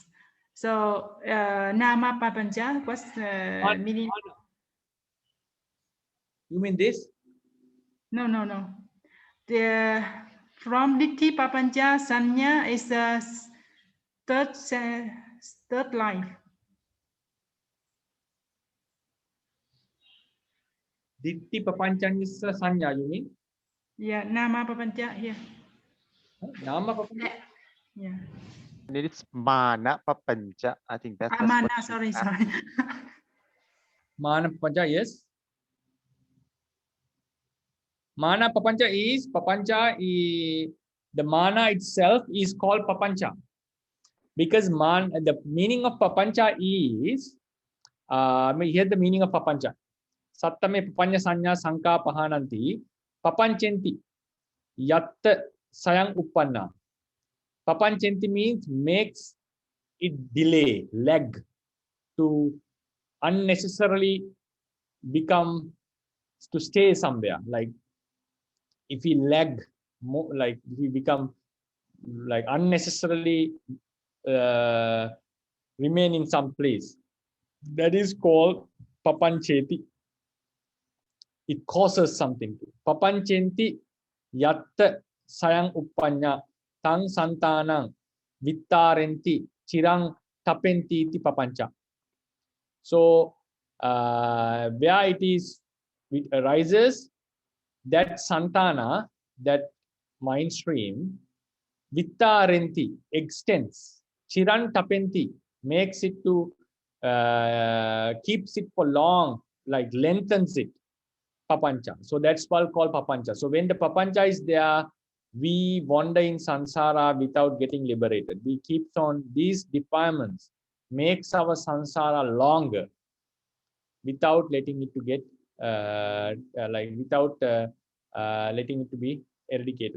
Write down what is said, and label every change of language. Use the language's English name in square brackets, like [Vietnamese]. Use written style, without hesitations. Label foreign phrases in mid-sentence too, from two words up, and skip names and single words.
[English] So [Pali] Nama Papancha, [English] what's the meaning? You mean this? No. From [Pali] Ditti Papancha Sanya [English] is the third life. [Pali] Ditti papanchanyasa sanya, [English] you mean? Yeah, [Pali] nama papancha [English] here. [Pali] Nama papancha? [English] Yeah. And it's [Pali] mana papancha. [English] I think that's what Mana, she sorry, asked. sorry. [Pali] Mana papancha, yes. Mana papancha [English] is the mana itself is called papancha. Because the meaning of papancha is here the meaning of papancha. [Pali] Sattame papanya sanya sanka pahananti papanchenti yat sayang uppanna. [English] Papanchenti means makes it delay, lag to unnecessarily become to stay somewhere. Like if we lag more, like if we become like unnecessarily remain in some place, that is called papancheti. It causes something. [Pali] Papanchenti yatta sayang uppanya tang santanang vittarenti chirang tapenti iti papancha. [English] So where it arises, that santana, that mind stream, vittarenti extends, [Pali] chiran tapenti [English] makes it to keeps it for long, like lengthens it, papancha. So that's called papancha. So when the papancha is there, we wander in sansara without getting liberated. We keep on these defilements makes our sansara longer without letting it to get without letting it to be eradicated.